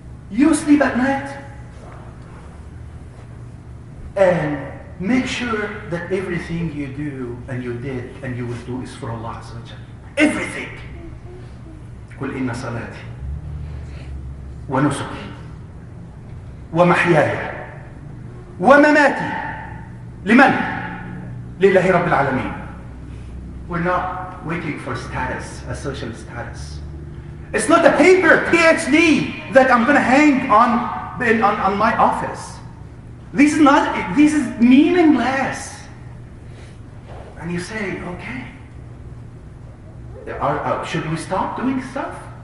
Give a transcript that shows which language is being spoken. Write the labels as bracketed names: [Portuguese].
[English] You sleep at night and make sure that everything you do and you did and you will do is for Allah Azza wa Jalla. Everything. [Arabic] قل إن صلاتي ونسكي ومحياي ومماتي لمن؟ لله رب العالمين. [English] We're not waiting for status, a social status. It's not a paper, PhD, that I'm going to hang on my office. This is meaningless. And you say, okay, should we stop doing stuff?